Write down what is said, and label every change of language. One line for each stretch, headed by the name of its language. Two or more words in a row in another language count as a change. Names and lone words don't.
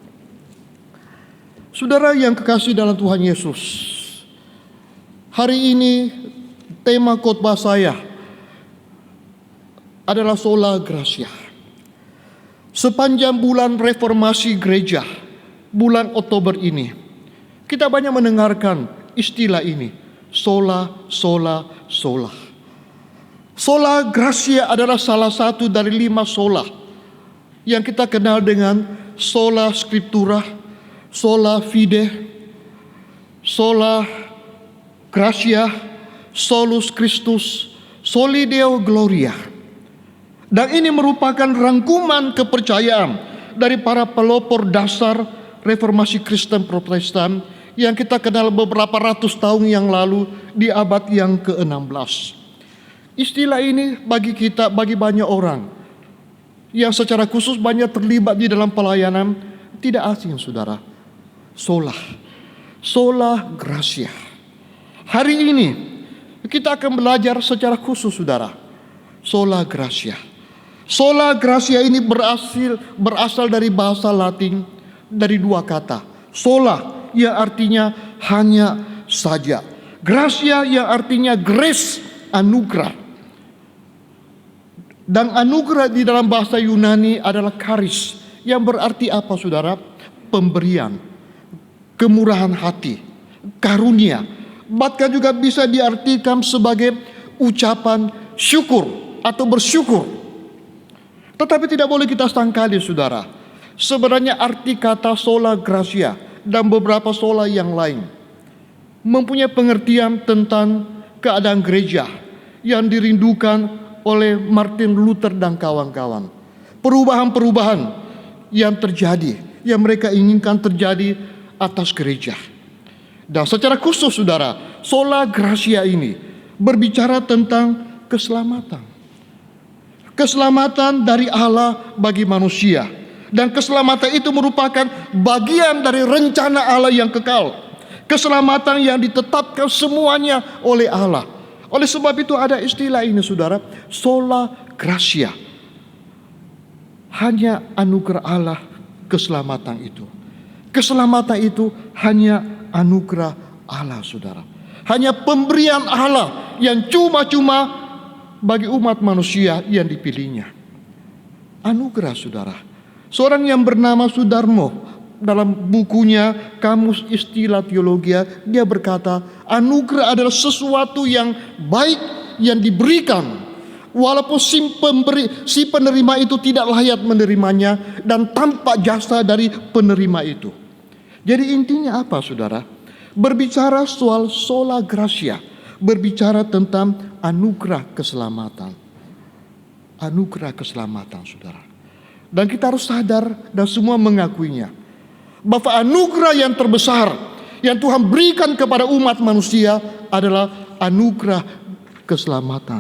Indonesian: Saudara yang kekasih dalam Tuhan Yesus, hari ini tema khotbah saya adalah
Latin: Sola Gratia.
Indonesian: Sepanjang bulan reformasi gereja, bulan Oktober ini, kita banyak mendengarkan istilah ini,
Latin: sola, sola, sola. Sola Gratia
Indonesian: adalah salah satu dari 5 sola yang kita kenal dengan
Latin: sola scriptura, sola fide, sola gratia, solus Christus, soli Deo gloria.
Indonesian: Dan ini merupakan rangkuman kepercayaan dari para pelopor dasar reformasi Kristen Protestan yang kita kenal beberapa ratus tahun yang lalu di abad yang ke-16. Istilah ini bagi kita, bagi banyak orang yang secara khusus banyak terlibat di dalam pelayanan, tidak asing, saudara.
Latin: Sola, sola gratia.
Indonesian: Hari ini kita akan belajar secara khusus, saudara,
Latin: sola gratia. Sola gratia
Indonesian: ini berasal dari bahasa Latin, dari 2 kata. Sola yang artinya hanya saja. Gratia yang artinya grace, anugerah. Dan anugerah di dalam bahasa Yunani adalah charis, yang berarti apa, saudara? Pemberian, kemurahan hati, karunia. Bahkan juga bisa diartikan sebagai ucapan syukur atau bersyukur. Tetapi tidak boleh kita sangkali, saudara, sebenarnya arti kata
Latin: sola gratia
Indonesian: dan beberapa sola yang lain mempunyai pengertian tentang keadaan gereja yang dirindukan oleh Martin Luther dan kawan-kawan. Perubahan-perubahan yang terjadi, yang mereka inginkan terjadi atas gereja. Dan secara khusus saudara,
Latin: sola gratia
Indonesian: ini berbicara tentang keselamatan. Keselamatan dari Allah bagi manusia. Dan keselamatan itu merupakan bagian dari rencana Allah yang kekal. Keselamatan yang ditetapkan semuanya oleh Allah. Oleh sebab itu ada istilah ini saudara,
Latin: sola gratia.
Indonesian: Hanya anugerah Allah keselamatan itu. Keselamatan itu hanya anugerah Allah saudara. Hanya pemberian Allah yang cuma-cuma bagi umat manusia yang dipilihnya. Anugerah saudara. Seorang yang bernama Sudarmo dalam bukunya Kamus Istilah Teologia, dia berkata, anugerah adalah sesuatu yang baik yang diberikan walaupun si penerima itu tidak layak menerimanya dan tanpa jasa dari penerima itu. Jadi intinya apa saudara? Berbicara soal
Latin: sola gratia,
Indonesian: berbicara tentang anugerah keselamatan. Anugerah keselamatan saudara. Dan kita harus sadar dan semua mengakuinya, bahwa anugerah yang terbesar yang Tuhan berikan kepada umat manusia adalah anugerah keselamatan.